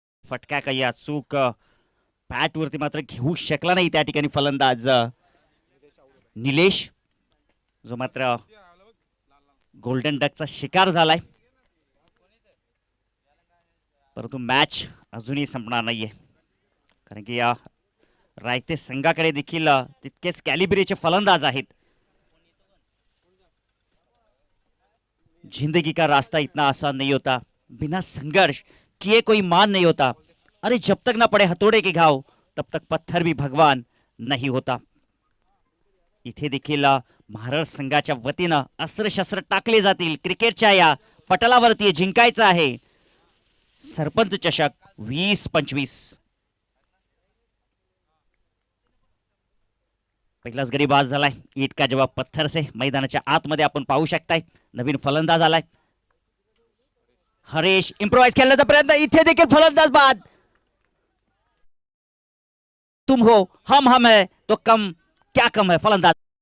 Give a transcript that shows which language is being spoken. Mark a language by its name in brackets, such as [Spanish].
[Marathi] फटका काही अचूक पॅट वरती मात्र घेऊ शकला नाही त्या ठिकाणी फलंदाज निलेश, जो मात्र गोल्डन डकचा शिकार झालाय. परंतु मॅच अजूनही संपणार नाहीये, कारण की या रायते संघाकडे देखील तितकेच कॅलिब्रेचे फलंदाज आहेत. [Hindi] जिंदगी का रास्ता इतना आसान नहीं होता, बिना संघर्ष किए कोई मान नहीं होता, अरे जब तक ना पड़े हथौड़े के घाव तब तक पत्थर भी भगवान नहीं होता. [Marathi] इथे देखील महाराष्ट्र संघाच्या वतीनं अस्त्रशस्त्र टाकले जातील. क्रिकेटच्या या पटलावरती जिंकायचं आहे सरपंच चषक 20-25. पहिलाच गडी बाद झालाय. [Hindi] ईट का जवाब पत्थर से. [Marathi] मैदानाच्या आतमध्ये आपण पाहू शकताय नवीन फलंदाज आलाय हरेश. इम्प्रोवाइज खेळण्याचा प्रयत्न, इथे देखील फलंदाज बाद. [Hindi] तुम हो हम है तो कम क्या कम है फलंदाज.